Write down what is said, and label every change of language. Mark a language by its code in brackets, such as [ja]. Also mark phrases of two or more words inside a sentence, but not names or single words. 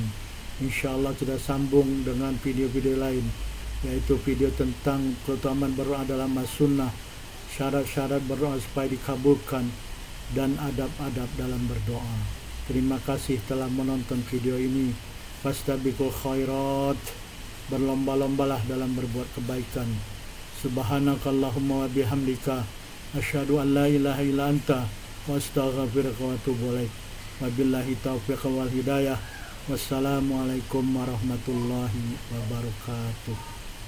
[id] InsyaAllah kita sambung dengan video-video lain, yaitu video tentang keutamaan berdoa dalam as-sunnah, syarat-syarat berdoa supaya dikabulkan, dan adab-adab dalam berdoa. Terima kasih telah menonton video ini. [ar] فاستبقوا الخيرات, [id] berlomba-lombalah dalam berbuat kebaikan. [ar] سبحانك اللهم وبحمدك أشهد أن لا إله إلا أنت وأستغفرك وأتوب إليك. وبالله التوفيق والهداية. والسلام عليكم ورحمة الله وبركاته.